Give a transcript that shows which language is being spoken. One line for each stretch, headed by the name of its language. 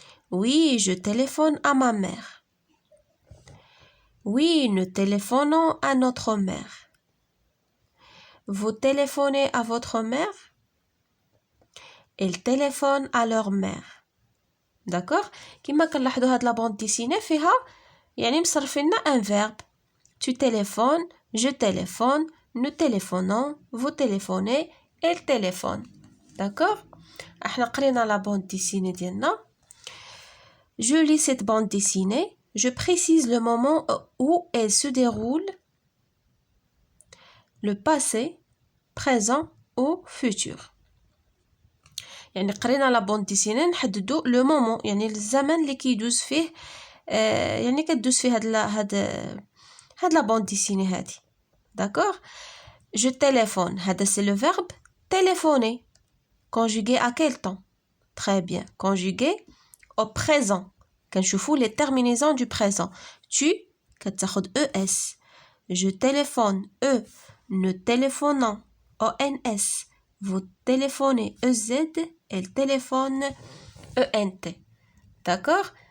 French: Oui, je téléphone à ma mère. Oui, nous téléphonons à notre mère. Vous téléphonez à votre mère? Ils téléphonent à leur mère. D'accord?
Arabic: كما كنلاحظوا هاد لا بوند ديسيني فيها يعني مصرفين لنا ان فيرب.
French: Tu téléphones, je téléphone, nous téléphonons, vous téléphonez, elle téléphone. D'accord?
Arabic: احنا قرينا لا بوند ديسيني ديالنا.
French: Je lis cette bande dessinée. Je précise le moment où elle se déroule. Le passé, présent ou futur.
Arabic: يعني قرينا لا بوند ديسيني نحددوا لو مومون يعني الزمن اللي كيدوز فيه يعني كدوز فيه هاد لا بوند ديسيني هادي.
French: D'accord? Je téléphone. هذا c'est le verbe téléphoner. Conjugué à quel temps? Très bien. Conjugué au présent.
Arabic: كنشوفوا
French: les terminaisons du présent. Tu
Arabic: كتاخد
French: ES. Je téléphone. E. Nous téléphonons. ONS. Vous téléphonez. EZ. Elle téléphone. ENT. D'accord?